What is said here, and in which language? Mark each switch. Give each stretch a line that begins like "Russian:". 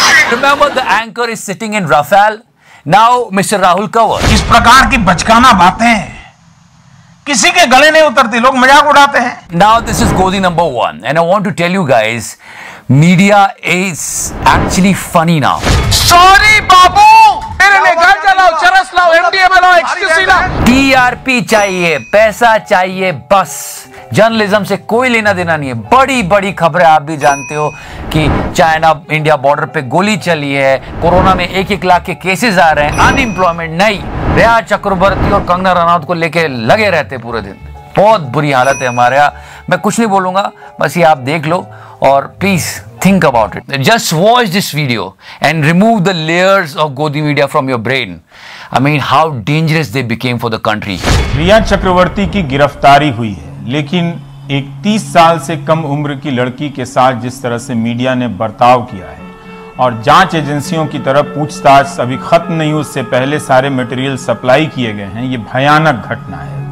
English: Remember the anchor is sitting in Rafale. Now Mr. Rahul Kanwar.
Hindi: इस प्रकार की बचकाना बातें किसी के गले नहीं उतरती, लोग मजाक उड़ाते हैं।
English: Now this is Godi number 1 and I want to tell you guys, media is actually funny now.
Hindi: Sorry बाबू, मेरे लिए घर चलाओ, चरस लाओ, एमडीएम लाओ, एक्सक्यूसी लाओ। टीआरपी चाहिए, पैसा चाहिए, बस। जर्नलिज्म से कोई लेना देना नहीं है। बड़ी बड़ी खबरें आप भी जानते हो कि चाइना इंडिया बॉर्डर पे गोली चली है, कोरोना में 1-1 लाख के केसेस आ रहे हैं, अनएम्प्लॉयमेंट नहीं। रेया चक्रवर्ती और कंगना रनौत को लेके लगे रहते पूरे दिन। बहुत बुरी हालत है हमारे यहाँ। मैं कुछ नहीं बोलूंगा, बस ये आप देख लो और please
English: think about it. Just watch this video and remove the layers of Godi media from your brain. I mean, how dangerous they became for the country.
Hindi: रिया चक्रवर्ती की गिरफ्तारी हुई है, लेकिन एक 30 साल से कम उम्र की लड़की के साथ जिस तरह से मीडिया ने बर्ताव किया है, और जांच एजेंसियों की तरफ पूछताछ अभी खत्म नहीं, उससे पहले सारे मटेरियल सप्लाई किए गए हैं, ये भयानक घटना है।